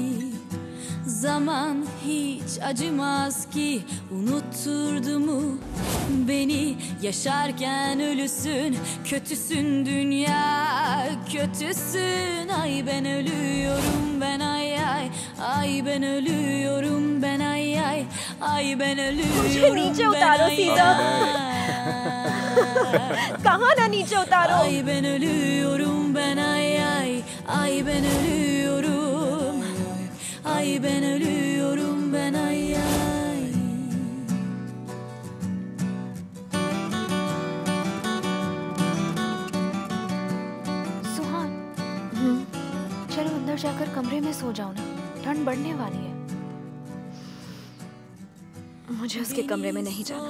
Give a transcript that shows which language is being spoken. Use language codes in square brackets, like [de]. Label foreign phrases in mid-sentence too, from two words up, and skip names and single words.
[tr] Zaman hiç acımaz ki unutturdu mu beni, yaşarken ölüsün, kötüsün dünya, kötüsün. Ay ben ölüyorum ben, ay ay, ay ben ölüyorum ben, ay ay, ay ben [hi] मुझे नीचे [tr] ölüyorum ben, [hi] उतारो [tr] ay [hi] सीधा। कहाँ ना नीचे उतारो? [tr] ay ben ölüyorum ben, ay ay, ay ben ölüyorum, ay ben ölüyorum ben, ay ay. [hi] सुहान, चलो अंदर जाकर कमरे में सो जाओ ना, ठंड बढ़ने वाली है। मुझे उसके कमरे में नहीं जाना।